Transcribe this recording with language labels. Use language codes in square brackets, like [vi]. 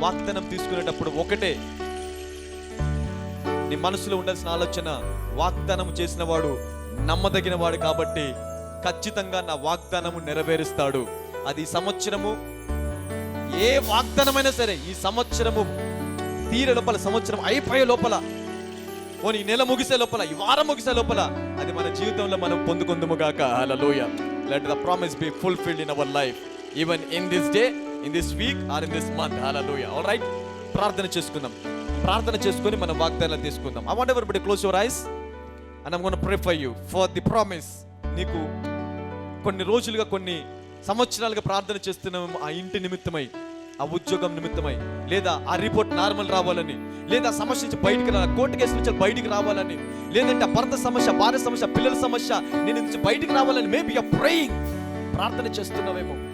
[te] వాగ్దానం తీసుకునేటప్పుడు ఒకటే నీ మనసులో ఉండాల్సిన ఆలోచన, వాగ్దానం చేసిన వాడు నమ్మదగిన వాడు కాబట్టి ఖచ్చితంగా నా వాగ్దానము నెరవేరుస్తాడు. అది ఈ సంవత్సరము ఏ వాగ్దానమైనా సరే, ఈ సంవత్సరము తీరే లోపల, సంవత్సరం అయిపోయే లోపల, ఈ నెల ముగిసే లోపల, ఈ వారం ముగిసే లోపల అది మన జీవితంలో మనం పొందుకుందుము గాక. హల్లెలూయా. [en] Let the promise be fulfilled in our life, even in this day, in this week or in this month. Hallelujah. All right. [te] ప్రార్థన చేసుకుందాం. ప్రార్థన చేసుకొని మనం వాగ్దానాలు తీసుకుందాం. [en] I want everybody close your eyes and I'm going to pray for you for the promise. [te] నీకు కొన్ని రోజులుగా, కొన్ని సంవత్సరాలుగా ప్రార్థన చేస్తున్నాము ఆ ఇంటి నిమిత్తమై, ఆ ఉద్యోగం నిమిత్తమై, లేదా ఆ రిపోర్ట్ నార్మల్ రావాలని, లేదా సమస్య నుంచి బయటికి రావాలి, కోర్టు కేసు నుంచి బయటికి రావాలని, లేదంటే ఆ భర్త సమస్య, భార్య సమస్య, పిల్లల సమస్య నేను నుంచి బయటికి రావాలని [en] maybe you are praying, [te] ప్రార్థన చేస్తున్నావేమో.